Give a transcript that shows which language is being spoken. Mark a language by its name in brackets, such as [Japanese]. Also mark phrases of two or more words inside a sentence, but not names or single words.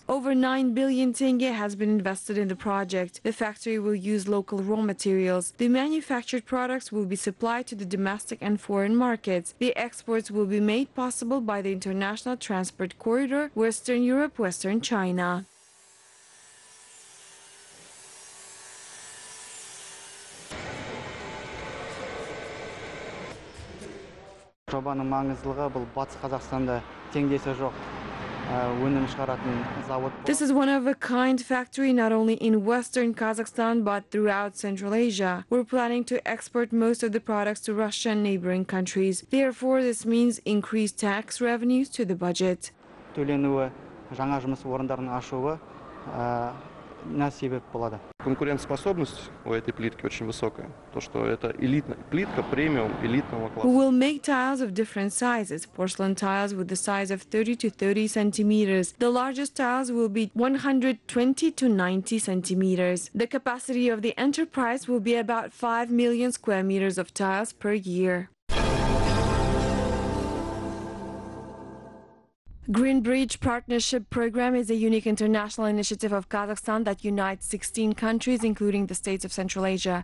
[English] Over 9 billion tenge has been invested in the project. The factory will use local raw materials. The manufactured products will be supplied to the domestic and foreign markets. The exports will be made possible by the International Transport Corridor, Western Europe, Western China. [Kazakh] Жобаның маңыздылығы бұл Батыс Қазақстанда теңдесі жоқ. [English] This is one-of-a-kind factory not only in Western Kazakhstan but throughout Central Asia. We're planning to export most of the products to Russia and neighboring countries. Therefore, this means increased tax revenues to the budget. [Kazakh] Төленуі, жаңа жұмыс орындарын ашуы на себеп болады. [Russian] Конкурентоспособность у этой плитки очень высокая. То, что это элитная плитка, премиум элитного класса. [English] We will make tiles of different sizes. Porcelain tiles with the size of 30 to 30 centimeters. The largest tiles will be 120 to 90 centimeters. The capacity of the enterprise will be about 5 million square meters of tiles per year. Green Bridge Partnership Program is a unique international initiative of Kazakhstan that unites 16 countries, including the states of Central Asia.